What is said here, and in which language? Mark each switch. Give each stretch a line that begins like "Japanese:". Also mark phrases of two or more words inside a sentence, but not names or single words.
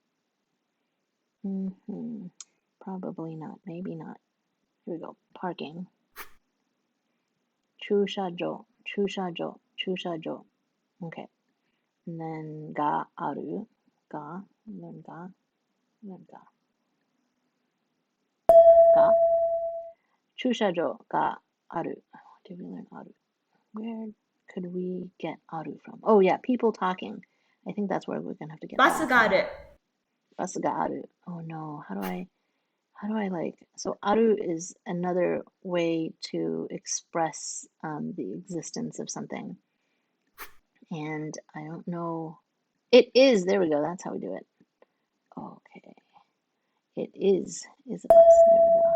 English: Probably not. Maybe not. Here we go. Parking. Chushajo. Chushajo. Chushajo. Okay. And then
Japanese: がある.
English: Ga. And then ga. And then ga. Ga.
Japanese: 駐車場がある.
English: Did we learn aru? Where could we get aru from? Oh yeah, people talking. I think that's where we're gonna have to get
Japanese: バ
English: aru
Japanese: スがあ
English: from.
Japanese: る。バスがある.
English: Oh no. How do I like, so aru is another way to express the existence of something. And I don't know, it is, there we go, that's how we do it. Okay, it is a bus, there we go.